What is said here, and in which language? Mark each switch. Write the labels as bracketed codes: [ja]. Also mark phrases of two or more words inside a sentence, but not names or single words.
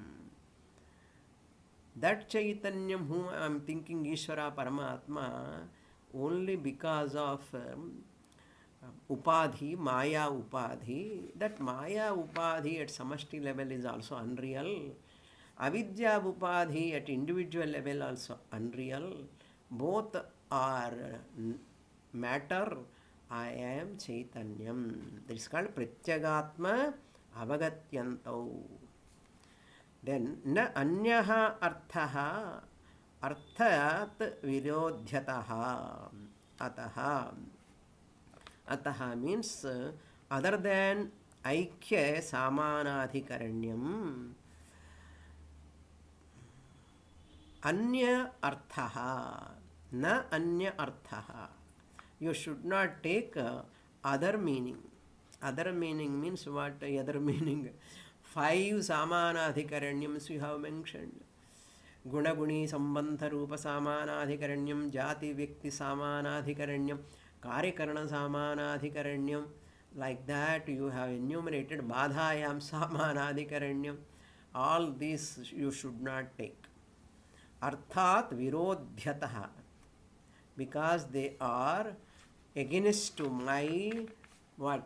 [en] That Chaitanyam whom I am thinking [sa] ईश्वर परमात्मा, [en] only because of Upadhi, [sa] माया उपाधि, [en] that [sa] माया उपाधि [en] at samashti level is also unreal. [sa] अविद्या उपाधि [en] at individual level also unreal. Both are matter. I am Chaitanyam. That is called [sa] प्रत्यगात्मा अवगत्यन्तौ. Then न अन्यः अर्थः अर्थात् विरोध्यतः. [en] Ataha. Ataha means other than [sa] ऐक्य सामानाधिकरण्यम्. अन्य अर्थः. न अन्य अर्थः. [en] You should not take other meaning. Other meaning means what? Other meaning? 5 Samanadhikaranyams you have mentioned. [sa] गुणगुणि सम्बन्ध रूप सामानाधिकरण्यम्, जाति व्यक्ति सामानाधिकरण्यम्, कार्यकारण सामानाधिकरण्यम्. [en] Like that you have enumerated [sa] बाधायां सामानाधिकरण्यम्. [en] All these you should not take. [sa] अर्थात् विरोध्यतः. [en] Because they are against to my what?